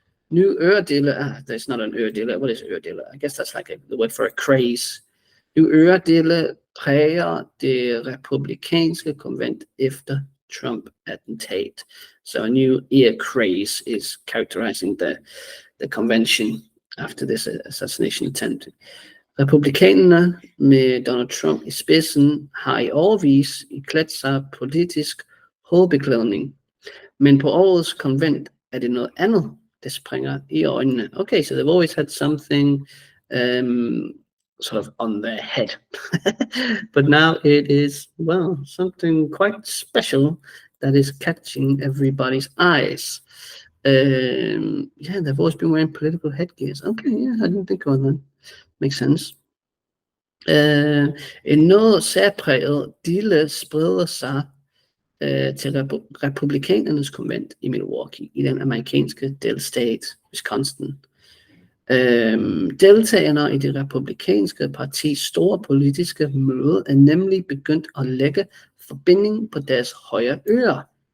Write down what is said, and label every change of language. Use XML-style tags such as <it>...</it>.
<en>New øredille, there's not an øredille, what is øredille? I guess that's like the word for a craze.</en> <da>New øredille præger det republikanske konvent efter Trump attentat.</da> <en>So a new ear craze is characterizing the convention after this assassination attempt.</en> <da>Republikanerne med Donald Trump i spidsen har i årevis iklædt sig politisk hovedbeklædning, men på årets konvent er det noget andet, der springer i øjnene.</da> <en>Okay, so they've always had something sort of on their head, but now it is, well, something quite special that is catching everybody's eyes. Yeah, they've always been wearing political headgears. Okay, yeah, I didn't think about that. Makes sense.</en> <da>En noget særpræget dille spreder sig til republikanernes konvent i Milwaukee, i den amerikanske delstat Wisconsin. Deltagerne i det republikanske partis store politiske møde er nemlig begyndt at lægge forbinding på deres højre øre.</da>